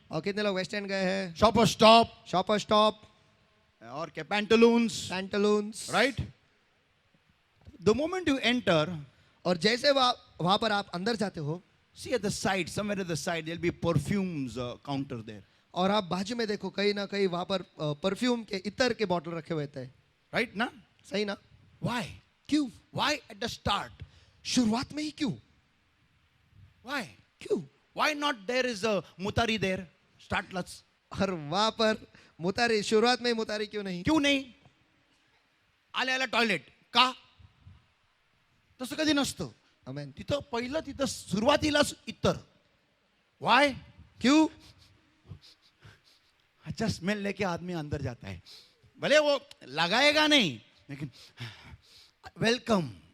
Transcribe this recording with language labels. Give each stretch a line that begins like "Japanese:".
Hindi: और कितने लोग वेस्ट एंड गए हैं? शॉपर स्टॉप शॉपर स्टॉप, और क्या, Pantaloons, Pantaloons.
English: right? The moment you enter,
Hindi: और जैसे वहां पर आप अंदर जाते हो,
English: see at the side, somewhere at the side, there'll be perfumes counter there,
Hindi: और आप बाजू में देखो, कहीं ना कहीं वहां पर परफ्यूम के इतर के बॉटल रखे हुए थे.
English: right? ना?
Hindi: सही ना?
English: Why?
Hindi: क्यों?
English: Why at the start?
Hindi: शुरुआत में ही क्यों?
English: Why?
Hindi: क्यों?
English: Why not there is a mutari there? Start let's.
Hindi: और वहां पर मुतारी, शुरुआत में ही मुतारी क्यों नहीं?
Marathi: क्यों नाही? आले आला टॉयलेट का? तसं कधी नसतं. आमेन. तिथं पहिलं तिथं सुरुवातीलाच इतर.
English: Why?
Hindi: क्यों? अच्छा स्मेल लेके आदमी अंदर जाता है, भले वो लगाएगा नहीं, लेकिन वेलकम,